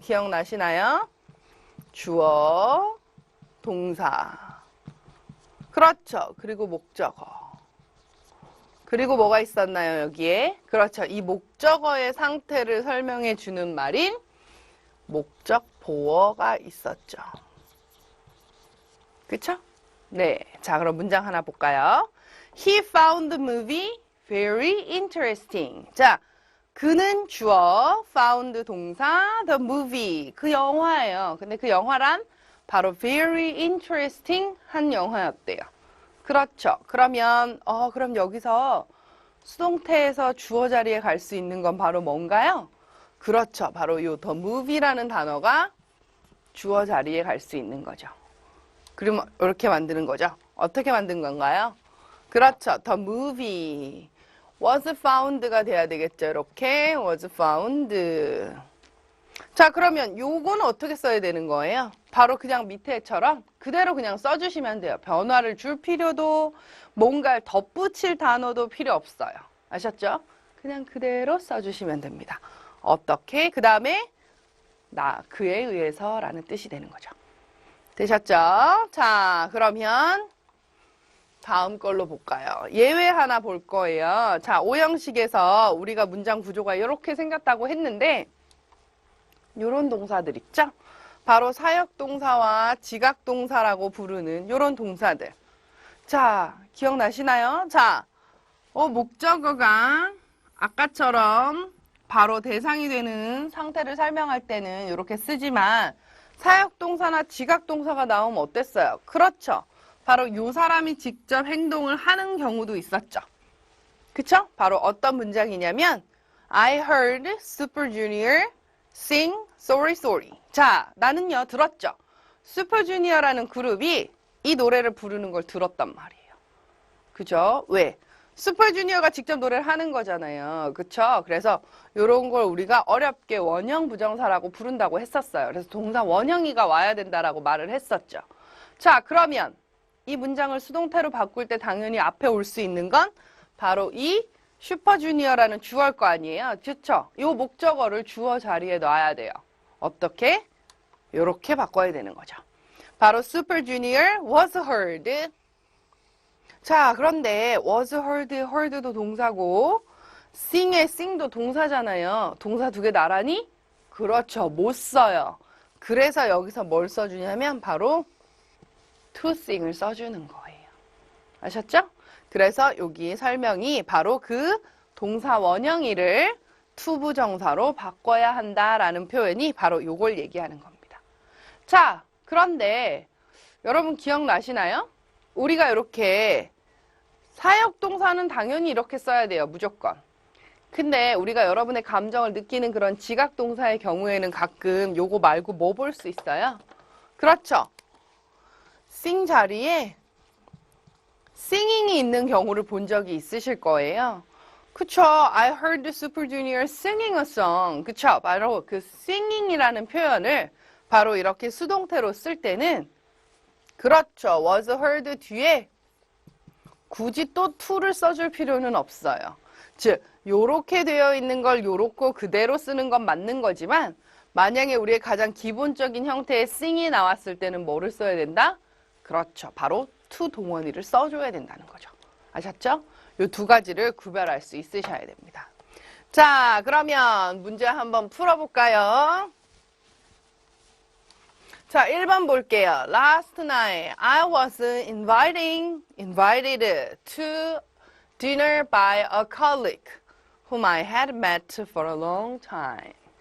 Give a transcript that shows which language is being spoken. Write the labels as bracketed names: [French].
[Korean] 기억나시나요? 주어, 동사. 그렇죠. 그리고 목적어. 그리고 뭐가 있었나요, 여기에? 그렇죠. 이 목적어의 상태를 설명해 주는 말인 목적 보어가 있었죠. 그쵸? 네. 자, 그럼 문장 하나 볼까요? [English] He found the movie very interesting. [Korean] 자, 그는 주어, found 동사, the movie. 그 영화예요. 근데 그 영화란 바로 [English] very interesting [Korean] 한 영화였대요. 그렇죠. 그러면 그럼 여기서 수동태에서 주어 자리에 갈 수 있는 건 바로 뭔가요? 그렇죠. 바로 요 the movie라는 단어가 주어 자리에 갈 수 있는 거죠. 그러면 이렇게 만드는 거죠. 어떻게 만든 건가요? 그렇죠. [English] The movie was found가 [Korean] 돼야 되겠죠. 이렇게 [English] was found. [Korean] 자, 그러면 요거는 어떻게 써야 되는 거예요? 바로 그냥 밑에처럼 그대로 그냥 써주시면 돼요. 변화를 줄 필요도 뭔가를 덧붙일 단어도 필요 없어요. 아셨죠? 그냥 그대로 써주시면 됩니다. 어떻게? 그 다음에 그에 의해서 라는 뜻이 되는 거죠. 되셨죠? 자, 그러면 다음 걸로 볼까요? 예외 하나 볼 거예요. 자, 오형식에서 우리가 문장 구조가 이렇게 생겼다고 했는데 요런 동사들 있죠? 바로 사역동사와 지각동사라고 부르는 요런 동사들. 자, 기억나시나요? 자, 목적어가 아까처럼 바로 대상이 되는 상태를 설명할 때는 이렇게 쓰지만 사역동사나 지각동사가 나오면 어땠어요? 그렇죠. 바로 요 사람이 직접 행동을 하는 경우도 있었죠. 그쵸? 바로 어떤 문장이냐면 [English] I heard Super Junior sing Sorry Sorry. [Korean] 자, 나는요 들었죠. 슈퍼주니어라는 그룹이 이 노래를 부르는 걸 들었단 말이에요. 그죠? 왜? 슈퍼주니어가 직접 노래를 하는 거잖아요. 그쵸? 그래서 이런 걸 우리가 어렵게 원형 부정사라고 부른다고 했었어요. 그래서 동사 원형이가 와야 된다라고 말을 했었죠. 자, 그러면 이 문장을 수동태로 바꿀 때 당연히 앞에 올 수 있는 건 바로 이 슈퍼주니어라는 주어일 거 아니에요. 그쵸? 이 목적어를 주어 자리에 놔야 돼요. 어떻게? 이렇게 바꿔야 되는 거죠. [English] 바로 Super Junior was heard. [Korean] 자, 그런데 [English] was heard [Korean] 도 동사고 sing의 sing도 동사잖아요. 동사 두 개 나란히? 그렇죠. 못 써요. 그래서 여기서 뭘 써주냐면 바로 [English] to sing [Korean] 을 써주는 거예요. 아셨죠? 그래서 여기 설명이 바로 그 동사 원형이를 to 부정사로 바꿔야 한다라는 표현이 바로 요걸 얘기하는 겁니다. 자, 그런데 여러분 기억나시나요? 우리가 이렇게 사역동사는 당연히 이렇게 써야 돼요. 무조건. 근데 우리가 여러분의 감정을 느끼는 그런 지각동사의 경우에는 가끔 요거 말고 뭐 볼 수 있어요? 그렇죠. sing 자리에 singing이 있는 경우를 본 적이 있으실 거예요. 그쵸? [English] I heard the Super Junior singing a song. [Korean] 그쵸? 바로 그 singing이라는 표현을 바로 이렇게 수동태로 쓸 때는 그렇죠. [English] was heard [Korean] 뒤에 굳이 또 to를 써줄 필요는 없어요. 즉, 요렇게 되어 있는 걸 요렇고 그대로 쓰는 건 맞는 거지만 만약에 우리의 가장 기본적인 형태의 sing이 나왔을 때는 뭐를 써야 된다? 그렇죠. 바로 to 동원이를 써줘야 된다는 거죠. 아셨죠? 요 두 가지를 구별할 수 있으셔야 됩니다. 자, 그러면 문제 한번 풀어볼까요? 자, 1번 볼게요. [English] Last night, I was invited to dinner by a colleague whom I had met for a long time.